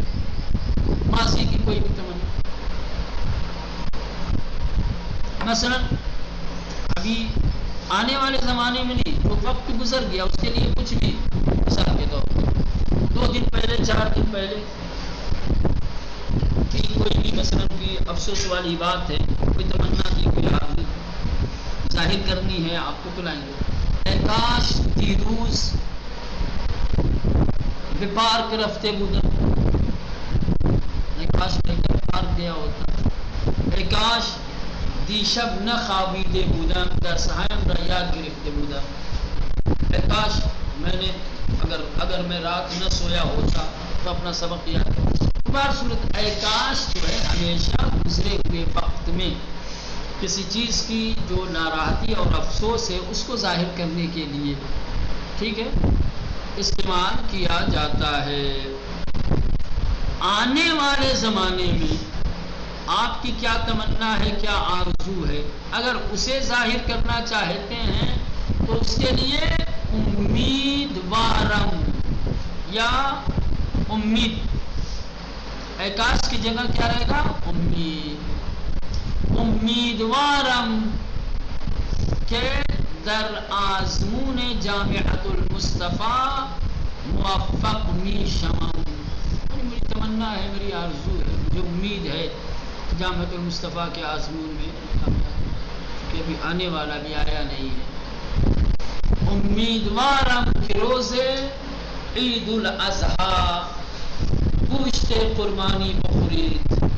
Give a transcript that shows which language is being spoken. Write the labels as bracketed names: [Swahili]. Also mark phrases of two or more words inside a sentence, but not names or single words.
[Urdu] ماضی کی کوئی بھی تمنا، مثلا ابھی آنے والے زمانے میں نہیں، جو وقت گزر گیا اس کے لیے کچھ بھی، مثال کے طور پر 2 دن پہلے 4 دن پہلے کی کوئی بھی مثلا کوئی افسوس والی بات ہے، کوئی تمنا کی، کوئی آرزو ظاہر کرنی ہے آپ کو، تو لائیں گے. [Persian] اے کاش دیروز به پارک رفته بودم، [Urdu] اے کاش میں پارک گیا ہوتا. [Persian] اے کاش دیشب نخوابیده بودم در سهایم را یاد گرفته بودم. [Urdu] اے کاش میں نے اگر میں رات نہ سویا ہوتا تو اپنا سبق یاد کرتا. بار صورت اے کاش جو ہے ہمیشہ گزرے ہوئے وقت میں کسی چیز کی جو ناراحتی اور افسوس ہے اس کو ظاہر کرنے کے لیے، ٹھیک ہے، استعمال کیا جاتا ہے. آنے والے زمانے میں آپ کی کیا تمنا ہے، کیا آرزو ہے، اگر اسے ظاہر کرنا چاہتے ہیں تو اس کے لیے امیدوارم یا امید، اے کاش کی جگہ کیا رہے گا، امید. [Persian] امیدوارم کہ در آزمون جامعۃ المصطفیٰ موفق می شوم. [Urdu] میری تمنا ہے، میری آرزو ہے، مجھے امید ہے جامعۃ المصطفیٰ کے آزمون میں کہ ابھی آنے والا بھی آیا نہیں ہے. [Persian] امیدوارم کہ روز عید الاضحیٰ گوشت قربانی بخورید.